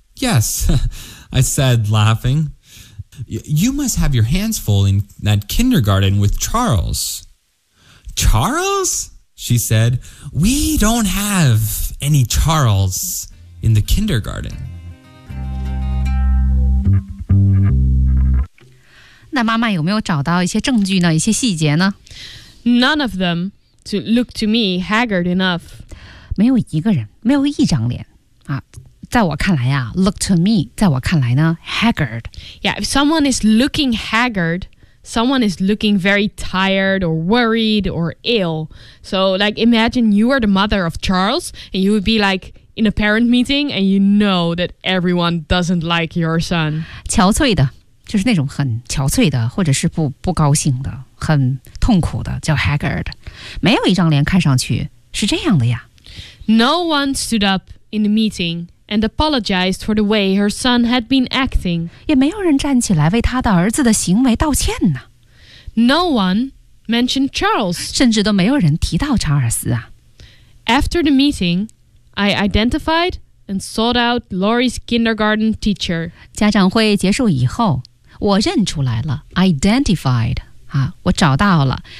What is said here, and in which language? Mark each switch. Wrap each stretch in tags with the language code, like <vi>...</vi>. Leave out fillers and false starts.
<en>Yes, I said, laughing. You must have your hands full in that kindergarten with Charles. Charles? She said. We don't have any Charles in the kindergarten.</en> <zh>那妈妈有没有找到一些证据呢？一些细节呢？</zh> <en>None of them to look to me haggard enough.</en> <zh>没有一个人，没有一张脸啊。在我看来啊</zh> <en>look to me,</en> <zh>在我看来呢 haggard.</zh> <en>Yeah, if someone is looking haggard, someone is looking very tired or worried or ill. So like imagine you are the mother of Charles and you would be like in a parent meeting and you know that everyone doesn't like your son.</en> <zh>憔悴的，就是那种很憔悴的或者是 不高兴的，很痛苦的，叫 haggard. 没有一张脸看上去是这样的呀。</zh> <en>No one stood up in the meeting. And apologized for the way her son had been acting.</en> <zh>也没有人站起来为他的儿子的行为道歉呢。</zh> <en>No one mentioned Charles.</en> <zh>甚至都没有人提到查尔斯啊。</zh> <en>After the meeting, I identified and sought out Lori's kindergarten teacher.</en> <zh>家长会结束以后，我认出来了 ，identified 啊，我找到了。</zh>